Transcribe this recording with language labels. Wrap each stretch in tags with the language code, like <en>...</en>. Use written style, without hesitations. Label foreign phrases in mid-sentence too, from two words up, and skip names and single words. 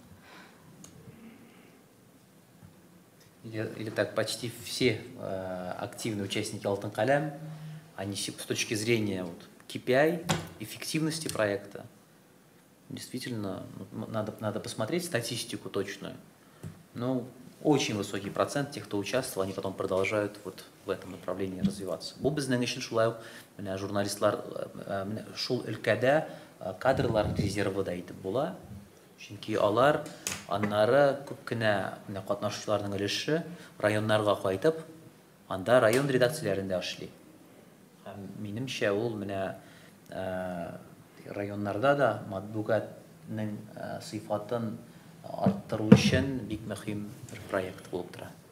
<ru>Или так, почти все активные участники Алтын Калям, они с точки зрения KPI, эффективности проекта, действительно, надо посмотреть статистику точную. Но очень высокий процент тех, кто участвовал, они потом продолжают в этом направлении развиваться.</ru> <tt>Бұл біздің үшін шулай, журналистлар шул өлкәдә кадрлар резервы да итеп була. Чөнки алар аннары күп кенә катнашучыларның өлеше районнарга кайтып, анда район редакцияләрендә эшли. Минемчә, ул районнарда да матбугатның сыйфатын арттыру өчен бик мөһим бер проект булып тора.</tt>